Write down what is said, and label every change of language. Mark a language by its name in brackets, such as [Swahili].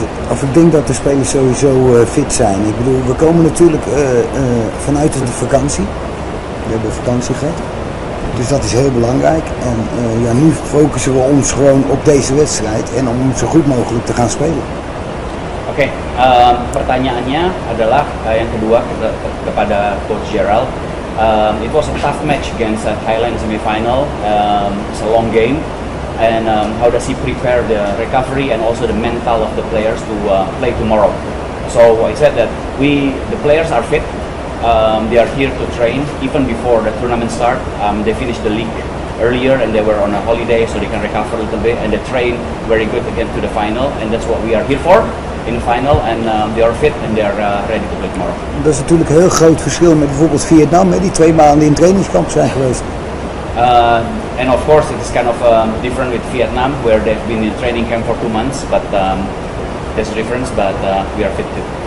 [Dutch] Ik denk dat de spelers sowieso fit zijn. Ik bedoel, we komen natuurlijk vanuit de vakantie. We hebben vakantie gehad. Dus dat is heel belangrijk. En ja, nu focussen we ons gewoon op deze wedstrijd en om zo goed mogelijk te gaan spelen. [Indonesian] Oke, pertanyaannya adalah yang kedua kepada Coach Gerald. [English] It was a tough match against Thailand semi-final. It's a long game. And how does he prepare the recovery and also the mental of the players to play tomorrow? So I said that the players are fit. They are here to train even before the tournament start. They finished the league earlier and they were on a holiday, so they can recover a little bit, and they train very good to get to the final, and that's what we are here for in the final, and they are fit and they are ready to play tomorrow. [Dutch] Dat is natuurlijk een heel groot verschil met bijvoorbeeld Vietnam, hè, die 2 maanden in trainingskamp zijn geweest. [English] And of course it is kind of different with Vietnam, where they've been in training camp for 2 months, but there's a difference, but we are fit too.